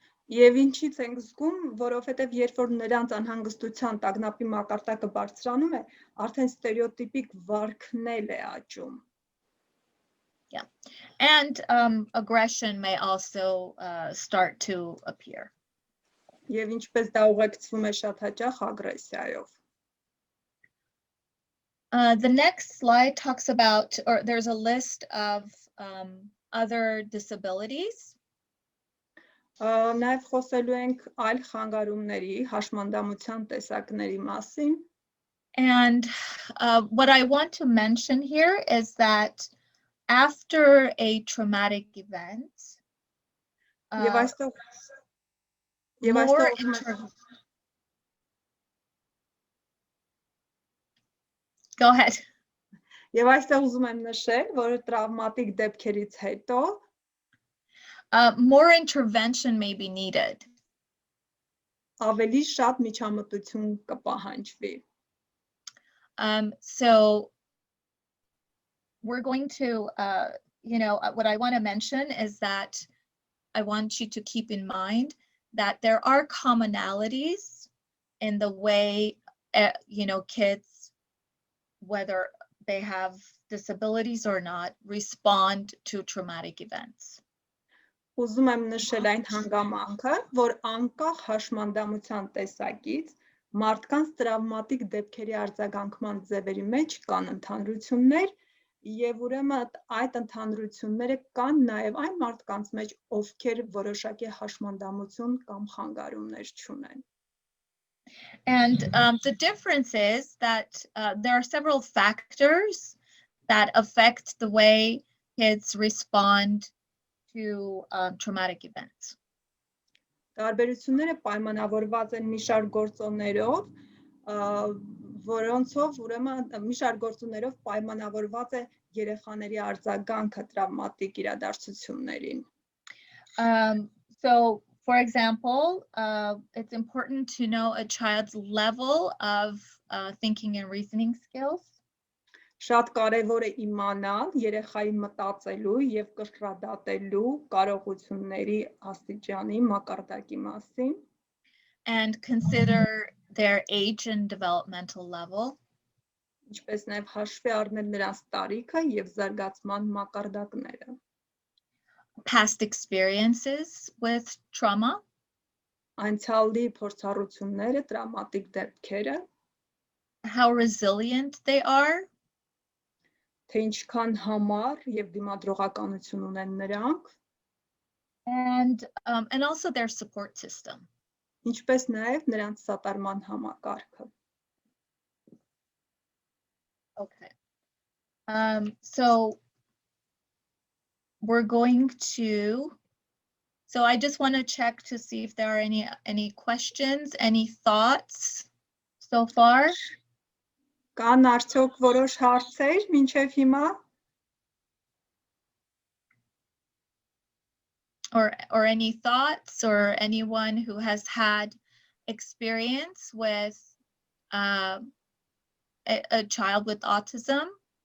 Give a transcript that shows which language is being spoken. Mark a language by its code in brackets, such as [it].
[hy] Եվ ինչից ենք զգում, որովհետև երբ որ նրանց անհանգստության տագնապի մակարդակը բարձրանում է, արդեն ստերեոտիպիկ վարքն է աճում։ [en] Yeah, and aggression may also start to appear. [hy] Եվ ինչպես դա ուղեկցվում է շատ հաճախ ագրեսիայով։ [en] The next slide talks about, or there's a list of other disabilities. [hy] Նաև խոսելու ենք այլ խանգարումների, հաշմանդամության տեսակների մասին։ [en] And what I want to mention here is that after a traumatic event, Go ahead. [hy] Եվ այստեղ ուզում եմ նշել, որ տրավմատիկ դեպքերից հետո [en] more intervention may be needed. [hy] Ավելի շատ միջամտություն կպահանջվի։ [en] So we're going to, you know, what I want to mention is that I want you to keep in mind that there are commonalities in the way, you know, kids, whether they have disabilities or not, respond to traumatic events. [hy] Ուզում եմ նշել այն հանգամանքը, որ անկախ հաշմանդամության տեսակից մարդկանց տրավմատիկ դեպքերի արձագանքման ձևերի մեջ կան ընդհանրություններ եւ ուրեմն այդ ընդհանրությունները կան նաեւ այն մարդկանց մեջ, ովքեր որոշակի հաշմանդամություն կամ խանգարումներ չունեն։ [en] And the difference is that there are several factors that affect the way kids respond to traumatic events. [hy] Տարբերությունները պայմանավորված են մի շարք գործոններով, որոնցով ուրեմն մի շարք գործոններով պայմանավորված է երեխաների արձագանքը տրավմատիկ իրադարձություններին։ [en] So for example, it's important to know a child's level of thinking and reasoning skills. [hy] Շատ կարևոր է իմանալ երեխայի մտածելու եւ կրկրադատելու կարողությունների աստիճանի մակարդակի մասին [en] and consider their age and developmental level. [hy] Ինչպես նաեւ հաշվի առնել նրանց տարիքը եւ զարգացման մակարդակները. [en] Past experiences with trauma. [hy] Անցյալի փորձառությունները, տրավմատիկ դեպքերը. [en] How resilient they are. [hy] Թե ինչքան համար եւ դիմադրողականություն ունեն նրանք [en] and also their support system. [hy] Ինչպես նաեւ նրանց սատարման համակարգը. [en] Okay. So we're going to So I just want to check to see if there are any questions, any thoughts so far. [hy] Կան արդյոք որոշ հարցեր մինչև հիմա? [en] Or any thoughts, or anyone who has had experience with a child with autism?